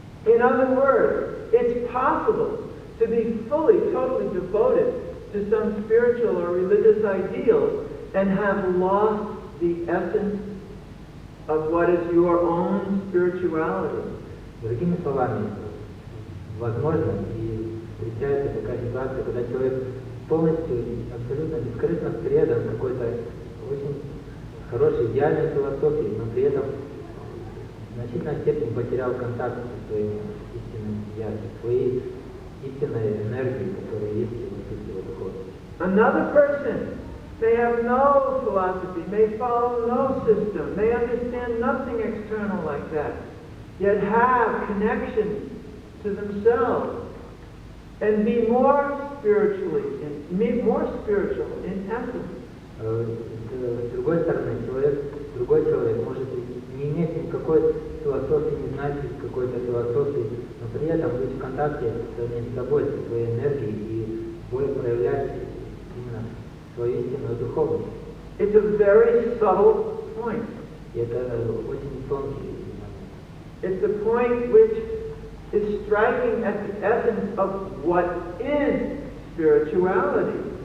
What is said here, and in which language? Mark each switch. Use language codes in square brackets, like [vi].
[en] In other words, it's possible to be fully, totally devoted to some spiritual or religious ideals and have lost the essence of what is your own spirituality. [ru] Другими словами, возможно, и встречается такая ситуация, когда человек полностью, абсолютно бескорыстно предан какой-то очень хорошей, идеальной философии, но при этом в значительной степени потерял контакт со своим истинным «я», со своей истинной энергией, которая есть в сути его духовности. [en] Another person may have no philosophy, may follow no system, may understand nothing external like that, yet have connection to themselves and be more spiritual in essence. [ru] С другой стороны, другой человек может не иметь никакой философии, не знать какой-то философии, но при этом быть в контакте с собой, со своей энергией и более проявлять именно свою истинную духовность. [en] It's a very subtle point. [ru] И это очень тонкий момент. [en] It's a point which is striking at the essence of what is spirituality.